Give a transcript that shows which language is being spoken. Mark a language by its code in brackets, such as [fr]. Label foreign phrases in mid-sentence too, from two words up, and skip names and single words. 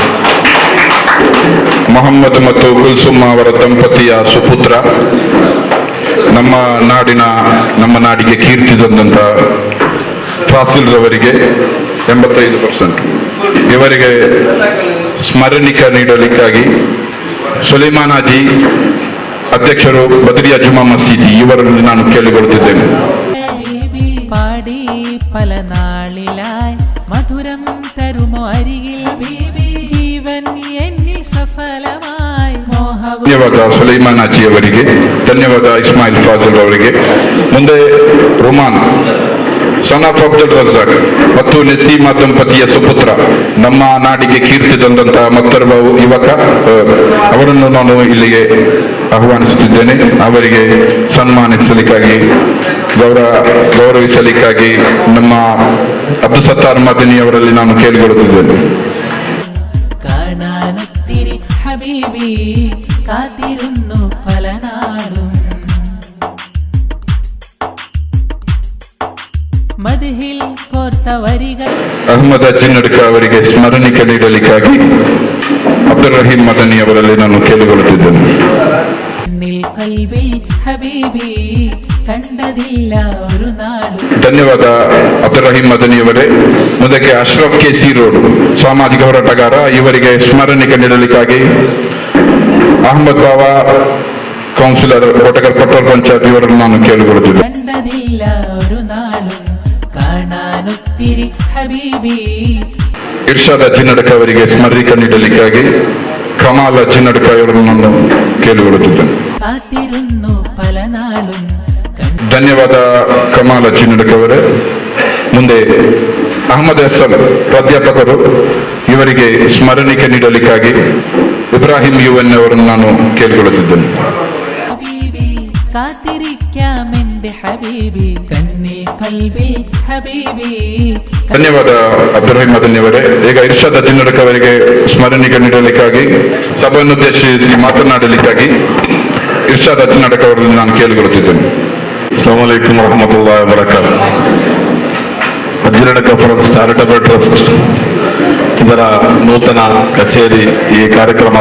[kn] ಮೊಹಮ್ಮದ್ ಮತ್ತು ಕುಲ್ಸುಮ್ಮ ಅವರ ದಂಪತಿಯ ಸುಪುತ್ರ, ನಮ್ಮ ನಾಡಿಗೆ ಕೀರ್ತಿ ತಂದಂತ ಫಾಸಿಲ್ ರವರಿಗೆ 85%. ಇವರಿಗೆ ಸ್ಮರಣಿಕ ನೀಡಲಿಕ್ಕಾಗಿ ಸುಲೈಮಾನ್ ಹಾಜಿ ಅಧ್ಯಕ್ಷರು ಬದರಿಯಾ ಜುಮಾ ಮಸೀದಿ ಇವರಲ್ಲಿ ನಾನು ಕೇಳಿಕೊಳ್ಳುತ್ತಿದ್ದೇನೆ. [ml] പാടി പല നാളിലായി മധുരം തരുമോ അരികിൽ ബീബി ജീവൻ എന്നിൽ സഫലമായി മോഹവും. [kn] ಧನ್ಯವಾದ ಸುಲೈಮಾನ್ ಹಾಜಿ ಅವರಿಗೆ, ಧನ್ಯವಾದ ಇಸ್ಮಾಯಿಲ್ ಫಾಜಿಲ್ ಅವರಿಗೆ. ಮುಂದೆ ರುಮಾನ್ [en] son of [kn] ಅಬ್ದುಲ್ ರಜಾಕ್ ಮತ್ತು ನಸೀಮಾ ದಂಪತಿಯ ಸುಪುತ್ರ, ನಮ್ಮ ನಾಡಿಗೆ ಕೀರ್ತಿ ತಂದಂತಹ ಮತ್ತೊಬ್ಬ ಯುವಕ, ಅವರನ್ನು ನಾನು ಇಲ್ಲಿಗೆ ಆಹ್ವಾನಿಸುತ್ತಿದ್ದೇನೆ. ಅವರಿಗೆ ಸನ್ಮಾನಿಸಲಿಕ್ಕಾಗಿ ಗೌರವಿಸಲಿಕ್ಕಾಗಿ ನಮ್ಮ ಅಬ್ದುಲ್ ಸತ್ತಾರ್ ಮದನಿ ಅವರಲ್ಲಿ ನಾನು ಕೇಳಿಕೊಳ್ಳುತ್ತಿದ್ದೇನೆ. [ml] കാണാനൊത്തിരി ഹബീബി കാത്തിരുന്നു പല നാളും മദ്ഹിൽ കോർത്ത വരികൾ. [kn] ಅಹಮದ್ ಅಜ್ಜಿ ನಡ್ಕ ಅವರಿಗೆ ಸ್ಮರಣಿಕೆ ನೀಡಲಿಕ್ಕಾಗಿ ಅಬ್ದುಲ್ ರಹೀಂ ಮದನಿ ಅವರಲ್ಲಿ ನಾನು ಕೇಳಿಕೊಳ್ಳುತ್ತಿದ್ದೇನೆ. [ml] കണ്ണിൽ കൽബിൽ ഹബീബി കണ്ടതില്ല ഒരു നാളും. [kn] ಧನ್ಯವಾದ ಅಬ್ದುಲ್ ರಹೀಂ ಮದನಿಯವರೇ. ಮುಂದಕ್ಕೆ ಅಶ್ರಫ್ ಕೆಸಿ ರೋಡ್ ಸಾಮಾಜಿಕ ಹೋರಾಟಗಾರ, ಇವರಿಗೆ ಸ್ಮರಣಿಕೆ ನೀಡಲಿಕ್ಕಾಗಿ ಅಹಮದ್ ಬಾವಾ ಕೌನ್ಸಿಲರ್ ಕೋಟಗಲ್ ಪಟ್ಟೋಲ್ ಪಂಚಾಯತ್ ಇವರನ್ನು ನಾನು ಕೇಳಿಕೊಳ್ಳುತ್ತಿದ್ದೆ. [ml] കണ്ടതില്ല ഒരു നാളും കാണാനൊത്തിരി ഹബീബി. [kn] ಇರ್ಷಾದ್ ಅಜ್ಜಿ ನಡ್ಕ ಅವರಿಗೆ ಸ್ಮರಣಿಕೆ ನೀಡಲಿಕ್ಕಾಗಿ ಕಮಾಲ್ ಅಜ್ಜಿ ನಡ್ಕ ಇವರನ್ನು ನಾನು ಕೇಳಿಕೊಳ್ಳುತ್ತಿದ್ದೇನೆ. [ml] കാത്തിരുന്നു പല നാളും [kn] ಧನ್ಯವಾದ ಕಮಾಲ್ ಅಜ್ಜಿ ನಡ್ಕ ಅವರೇ. ಮುಂದೆ ಅಹಮದ್ ಹಸನ್ ಪ್ರಾಧ್ಯಾಪಕರು, ಇವರಿಗೆ ಸ್ಮರಣಿಕೆ ನೀಡಲಿಕ್ಕಾಗಿ ಇಬ್ರಾಹಿಂ UN ಅವರನ್ನು ನಾನು ಕೇಳಿಕೊಳ್ಳುತ್ತಿದ್ದೇನೆ. [ml] ഹബീബി കാത്തിരിക്കാമെന്റെ ഹബീബി കണ്ണിൽ കൽബിൽ ഹബീബി. [kn] ಧನ್ಯವಾದ ಅಬ್ದುಲ್ ರಹೀಂ ಮದನಿ ಅವರೇ. ಈಗ ಇರ್ಷಾದ್ ಅಜ್ಜಿ ನಡ್ಕ ಅವರಿಗೆ ಸ್ಮರಣಿಕೆ ನೀಡಲಿಕ್ಕಾಗಿ ಸಭೆಯನ್ನು ಉದ್ದೇಶಿಸಿ ಮಾತನಾಡಲಿಕ್ಕಾಗಿ ಇರ್ಷಾದ್ ಅಜ್ಜಿ ನಡ್ಕ ಅವರಲ್ಲಿ ನಾನು ಕೇಳಿಕೊಳ್ಳುತ್ತಿದ್ದೇನೆ. [ar] السلام عليكم ورحمة الله وبركاته. [kn] ಅಜ್ಜಿ ನಡ್ಕ ಫಾರೆನ್ಸ್ ಚಾರಿಟಬಲ್ ಟ್ರಸ್ಟ್ ಇದರ ನೂತನ ಕಚೇರಿ, ಈ ಕಾರ್ಯಕ್ರಮದ